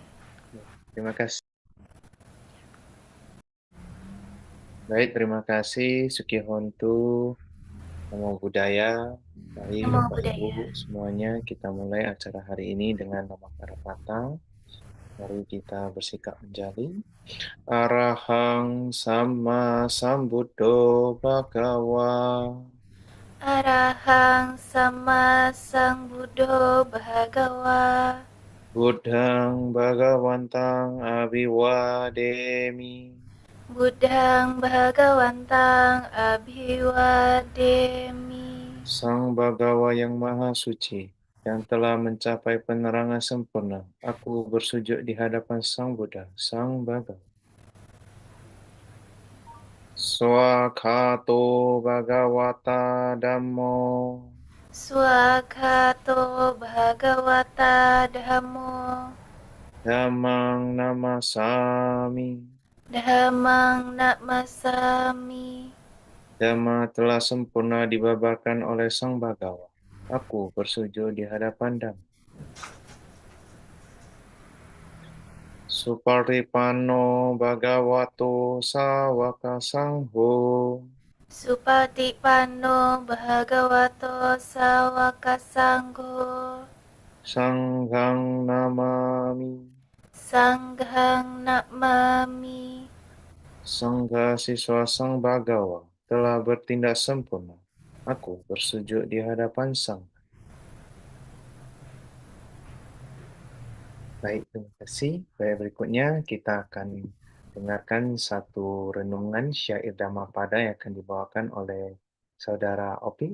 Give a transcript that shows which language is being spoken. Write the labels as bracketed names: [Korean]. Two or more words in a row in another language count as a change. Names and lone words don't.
[Indonesian] Terima kasih. Baik, terima kasih Sukihontu, [Pali] Namo Buddhaya. [Indonesian] Baik, [Pali] Namo [Indonesian] Bapak [Pali] Buddhaya. [Indonesian] Ibu semuanya, kita mulai acara hari ini dengan nama Karapata. Mari kita bersikap menjadi. [Pali] Arahang Sama Sambuddho Bhagawa. Arahang Sama Sang Buddho Bhagawa. Buddhang Bhagawantang Abhiwademi. Buddhang Bhagawantang Abhiwademi. [Indonesian] Sang Bhagawa yang Maha Suci, yang telah mencapai penerangan sempurna, aku bersujud di hadapan Sang Buddha, Sang Bhagawa. [Pali] Swakato Bhagawata Dhammo. Swakato Bhagawata Dhammo. Dhammang namasami. Dhammang namasami. [Indonesian] Dhamma telah sempurna dibabarkan oleh Sang Bhagawa. Aku bersujud di hadapan Dhamma. [Pali] Suparipano Bhagavato Sawaka Sangho. Supatipanno Bhagavato Sawaka Sangho. Sanghang Namami. Sanghang namami. [Indonesian] Sangha siswa Sang Bhagawa telah bertindak sempurna. Aku bersujud di hadapan Sang. Baik, terima kasih. Baik, berikutnya kita akan dengarkan satu renungan syair Dhammapada yang akan dibawakan oleh Saudara Opi.